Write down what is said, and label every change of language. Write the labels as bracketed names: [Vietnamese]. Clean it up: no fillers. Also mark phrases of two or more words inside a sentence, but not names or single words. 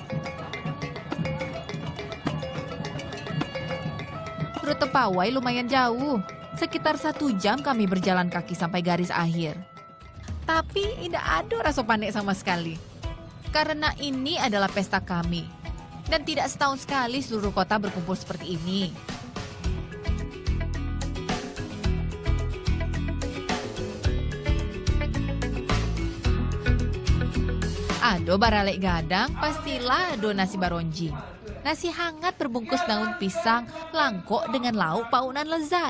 [Indonesian] Rute pawai lumayan jauh, sekitar 1 jam kami berjalan kaki sampai garis akhir. Tapi tidak ada rasa panik sama sekali, karena ini adalah pesta kami. Dan tidak setahun sekali seluruh kota berkumpul seperti ini. [Minangkabau] Ado baralek gadang, pastilah ado nasi baronjing. [Indonesian] Nasi hangat berbungkus daun pisang, langkok dengan lauk paunan lezat.